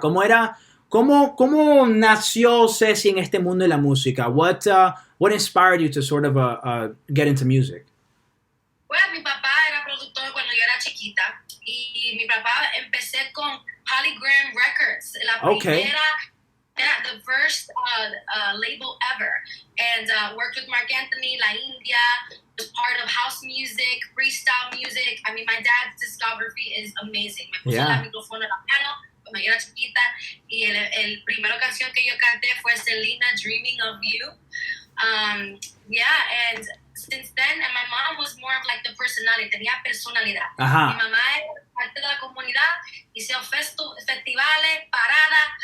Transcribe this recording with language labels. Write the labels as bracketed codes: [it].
[es] ¿Cómo nació Séssi en este mundo de la música? [en] What inspired you to sort of get into music? [es] Pues mi papá era productor cuando yo era chiquita y mi papá empecé con Polygram Records, la primera, [en] the first label ever, and worked with Mark Anthony, La India, was part of house music, freestyle music. I mean, my dad's discography is amazing. [es] Me puso la micrófono en la mano cuando yo era chiquita y el primera canción que yo canté fue Selena, Dreaming of You. [en] And since then, and my mom was more of like the personality, [es] tenía personalidad. Mi mamá era parte de la comunidad, hizo festivales, paradas.